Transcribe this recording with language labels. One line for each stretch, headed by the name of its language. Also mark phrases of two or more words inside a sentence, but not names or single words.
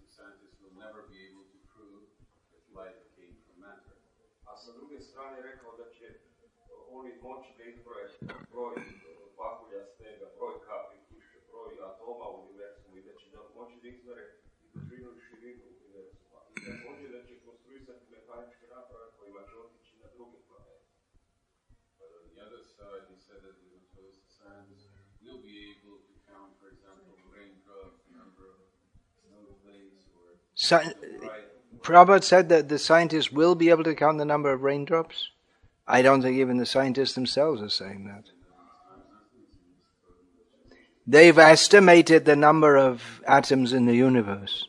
English: scientists will never be able to prove that life came from matter.
Serbian: A sa druge strane rekao da će oni moći da izbroje broj pahulja snega, broj kapi kiše, broj atoma u univerzumu i da će moći da izmere dužinu i širinu univerzuma. I također da će konstruisati mehaničke naprave kojima će otići na druge planete.
English: But on the other side, he said that the naturalistic scientists will be able to count, for example, raindrops, number of snowflakes, or... Prabhupada said that the scientists will be able to count the number of raindrops. I don't think even the scientists themselves are saying that. They've estimated the number of atoms in the universe.